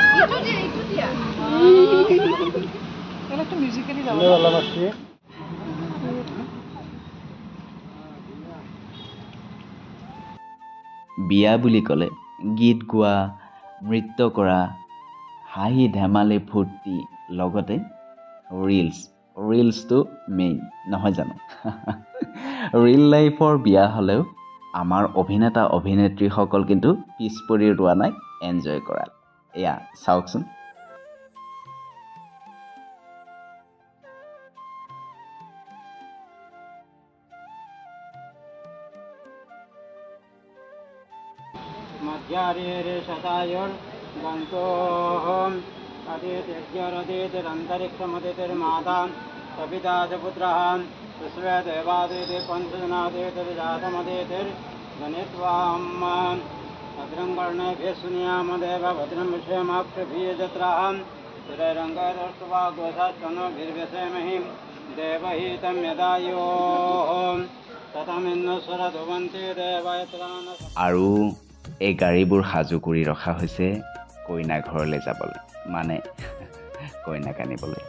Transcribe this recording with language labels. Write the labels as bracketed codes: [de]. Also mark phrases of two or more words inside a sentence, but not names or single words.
[as] বিয়া বুলি ক'লে গীত গোৱা, নৃত্য কৰা, হাঁহি ধেমালি ফূৰ্তি, লগতে ৰিলছটো মেইন, নহয় জানো? [en] reel lifeৰ [as] বিয়া হ'লেও আমাৰ অভিনেতা অভিনেত্ৰীসকল কিন্তু পিছ পৰি ৰোৱা নাই এনজয় কৰাত। এয়া চাওকচোন। [sa] मध्यारे शतायुर्गन्तोऽहम् अदितिर्यरदितिरन्तरिक्षमदितिर्माता सविता च पुत्रः विश्वे देवादिति पञ्चजनादितिर्जातमदितिर्गणित्वाम् भद्रं कर्णेभिः शृणुयामदेव भद्रं विषयमाक्षभिर्यजत्राः सुरैरङ्गैरष्ट्वा गोधस्तनोभिर्व्यसेमहि देवहितं यदायोः ततमिन्नस्वरधुवन्ति देवयत्रान्। [as] আৰু এই গাড়ীবোৰ সাজু কৰি ৰখা হৈছে কইনা ঘৰলৈ যাবলৈ, মানে কইনাক আনিবলৈ।